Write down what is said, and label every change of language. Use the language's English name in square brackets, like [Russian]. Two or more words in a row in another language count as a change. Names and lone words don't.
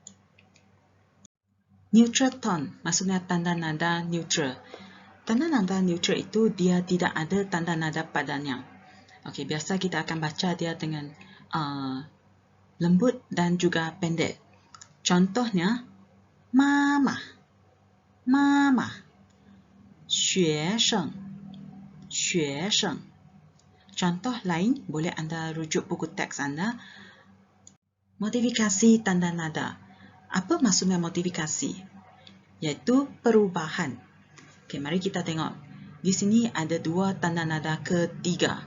[English] Neutral tone [Malay] maksudnya tanda nada neutral. Tanda nada neutral itu dia tidak ada tanda nada padanya. Okey, biasa kita akan baca dia dengan lembut dan juga pendek. Contohnya, [Chinese] 妈妈，妈妈, 学生, 学生. [Malay] Contoh lain, boleh anda rujuk buku teks anda. Modifikasi tanda nada. Apa maksudnya modifikasi? Iaitu perubahan. Okey, mari kita tengok. Di sini ada dua tanda nada ketiga.